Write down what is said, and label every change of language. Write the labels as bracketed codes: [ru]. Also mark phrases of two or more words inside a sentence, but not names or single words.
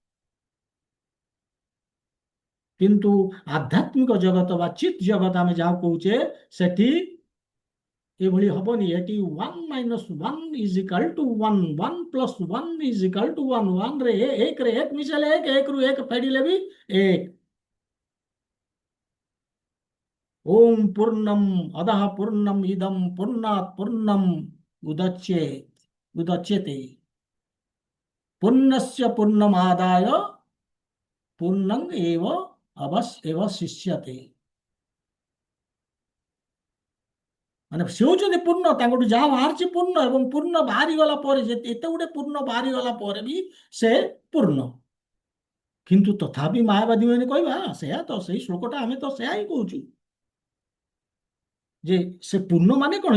[or] କିନ୍ତୁ ଆଧ୍ୟାତ୍ମିକ ଜଗତ ବା ଚିତ୍ ଜଗତ ଆମେ ଯାହା କହୁଛେ, ସେଠି ଏଭଳି ହବନି। ଏଠି 1 - 1 = 1, 1 + 1 = 1, 1 ରେ 1 ମିଶାଇଲେ 1, 1 ରୁ 1 ଫେଡ଼ିଲେ ବି 1। [sa] ओम पूर्णम अदः पूर्णम इदम पूर्णात् पूर्णम उदच्यते पूर्णस्य पूर्णमादाय पूर्णं एव अवशिष्यते। [or] ମାନେ ସେ ହଉଛନ୍ତି ପୂର୍ଣ୍ଣ, ତାଙ୍କଠୁ ଯାହା ବାହାରିଛି ପୂର୍ଣ୍ଣ, ଏବଂ ପୂର୍ଣ୍ଣ ବାହାରି ଗଲା ପରେ ଏତେ ଗୋଟେ ପୂର୍ଣ୍ଣ ବାହାରି ଗଲା ପରେ ବି ସେ ପୂର୍ଣ୍ଣ। କିନ୍ତୁ ତଥାପି ମାୟାବାଦୀ ମାନେ କହିବା ସେୟା ତ, ସେଇ ଶ୍ଲୋକଟା ଆମେ ତ ସେୟା ହିଁ କହୁଛୁ ଯେ ସେ ପୂର୍ଣ୍ଣ ମାନେ କଣ?